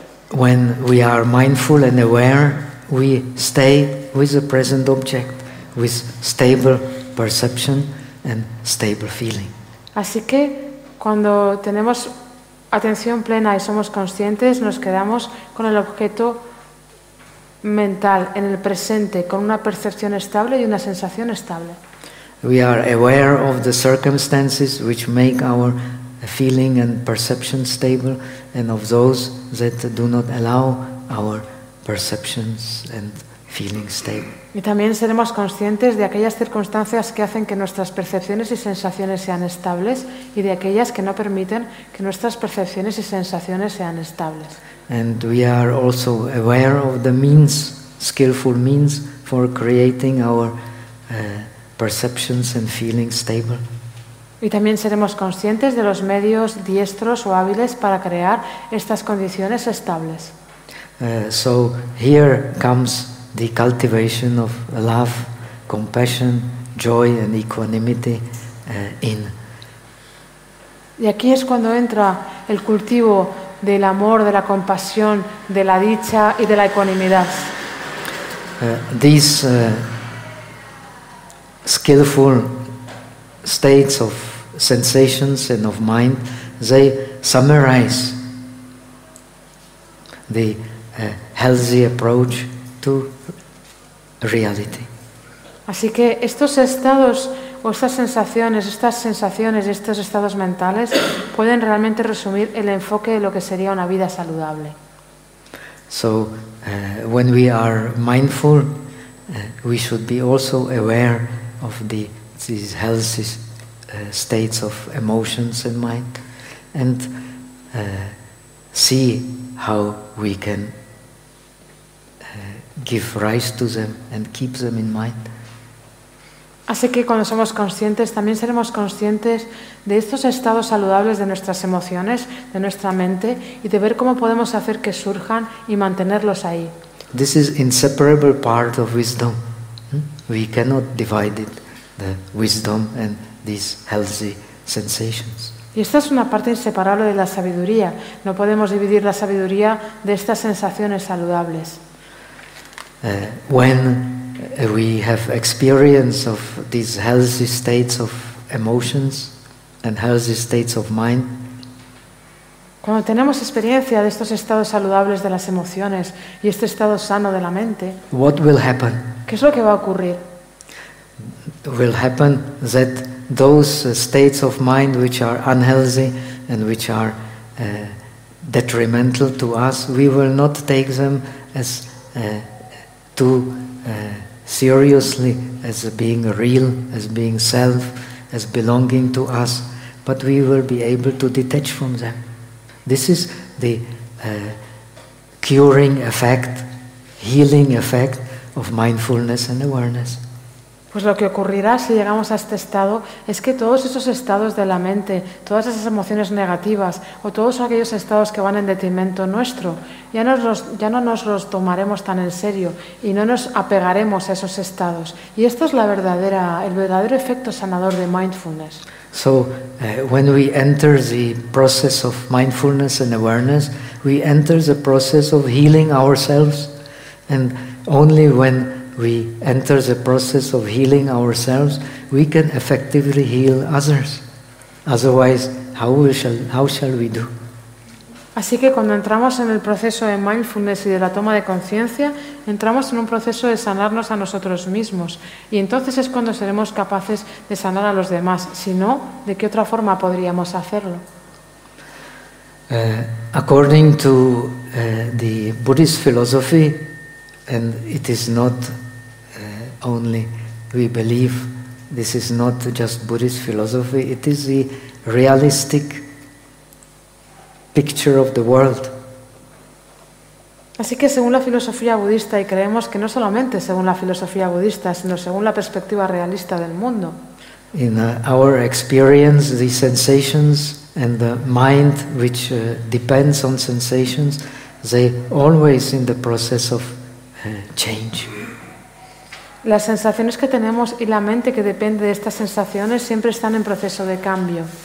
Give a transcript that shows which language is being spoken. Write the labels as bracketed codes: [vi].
[en] When we are mindful and aware, we stay with the present object, with stable perception and stable feeling. [es] Así que cuando tenemos atención plena y somos conscientes, nos quedamos con el objeto mental en el presente, con una percepción estable y una sensación estable. [en] We are aware of the circumstances which make our feeling and perception stable, and of those that do not allow our perceptions and feeling stable. [es] Y también seremos conscientes de aquellas circunstancias que hacen que nuestras percepciones y sensaciones sean estables, y de aquellas que no permiten que nuestras percepciones y sensaciones sean estables. [en] And we are also aware of the means, skillful means, for creating our perceptions and feeling stable. [es] Y también seremos conscientes de los medios diestros o hábiles para crear estas condiciones estables. [en] So here comes the cultivation of love, compassion, joy and equanimity in. [es] Y aquí es cuando entra el cultivo del amor, de la compasión, de la dicha y de la equanimidad. [en] These skillful states of sensations and of mind, they summarize the healthy approach to reality. [es] Así que estos estados o estas sensaciones, estos estados mentales pueden realmente resumir el enfoque de lo que sería una vida saludable. [en] So, when we are mindful, we should be also aware of these healthy states of emotions and mind, and see how we can give rise to them and keep them in mind. [es] Así que cuando somos conscientes, también seremos conscientes de estos estados saludables de nuestras emociones, de nuestra mente, y de ver cómo podemos hacer que surjan y mantenerlos ahí. [en] This is inseparable part of wisdom. We cannot divide it, the wisdom and these healthy sensations. [es] Y esta es una parte inseparable de la sabiduría. No podemos dividir la sabiduría de estas sensaciones saludables. [en] When we have experience of these healthy states of emotions and healthy states of mind, [es] cuando tenemos experiencia de estos estados saludables de las emociones y este estado sano de la mente, [en] what will happen? [es] ¿Qué es lo que va a ocurrir? [en] Will happen that those states of mind which are unhealthy and which are detrimental to us, we will not take them as too seriously as being real, as being self, as belonging to us, but we will be able to detach from them. This is the curing effect, healing effect of mindfulness and awareness. [es] Pues lo que ocurrirá si llegamos a este estado es que todos esos estados de la mente, todas esas emociones negativas o todos aquellos estados que van en detrimento nuestro, ya no nos los tomaremos tan en serio y no nos apegaremos a esos estados. Y esto es el verdadero efecto sanador de mindfulness. [en] So, when we enter the process of mindfulness and awareness, we enter the process of healing ourselves, and only when we enter the process of healing ourselves, we can effectively heal others. Otherwise, how shall we do? [es] Así que cuando entramos en el proceso de mindfulness y de la toma de conciencia, entramos en un proceso de sanarnos a nosotros mismos. Y entonces es cuando seremos capaces de sanar a los demás. Si no, ¿de qué otra forma podríamos hacerlo? [en] According to the Buddhist philosophy, and it is not only we believe this is not just Buddhist philosophy, it is the realistic picture of the world. [es] Así que según la filosofía budista, y creemos que no solamente según la filosofía budista, sino según la perspectiva realista del mundo. [en] In our experience, the sensations and the mind which depends on sensations, they always in the process of change. [es] Las sensaciones que tenemos y la mente que depende de estas sensaciones siempre están en proceso de cambio.